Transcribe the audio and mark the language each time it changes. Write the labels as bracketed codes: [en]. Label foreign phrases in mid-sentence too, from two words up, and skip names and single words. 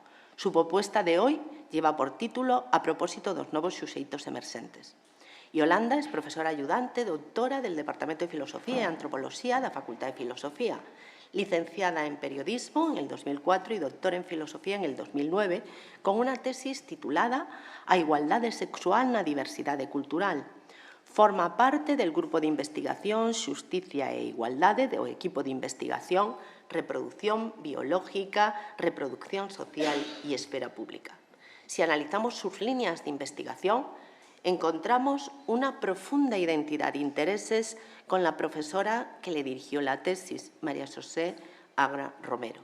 [es] Su propuesta de hoy lleva por título «A propósito dos novos suxeitos emerxentes». Yolanda es profesora ayudante, doutora del Departamento de Filosofía e Antropoloxía da Facultad de Filosofía, licenciada en Periodismo en el 2004 y doctora en Filosofía en el 2009, con una tesis titulada «A igualdade sexual na diversidade cultural». Forma parte del grupo de investigación Xusticia e Igualdade, do equipo de investigación Reproducción Biológica, Reproducción Social y Esfera Pública. Si analizamos sus líneas de investigación, encontramos una profunda identidad de intereses con la profesora que le dirigió la tesis, María Xosé Agras Romero.